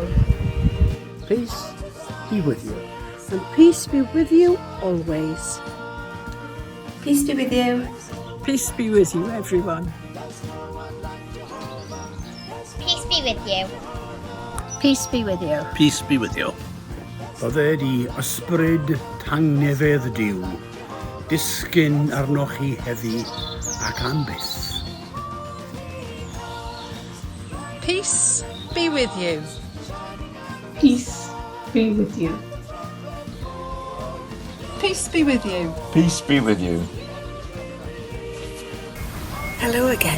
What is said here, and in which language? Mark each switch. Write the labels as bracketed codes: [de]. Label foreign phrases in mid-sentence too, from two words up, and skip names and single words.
[en] Peace be with you. And peace be with you always. Peace be with you. Peace be with you, everyone. Peace be with you. Peace be with you. Peace be with you. [cy] Bydded I ysbryd tangnefedd diw, disgyn arnoch chi heddi ac am byth. [en] Peace be with you. Peace be with you. Peace be with you. Peace be with you. Hello again.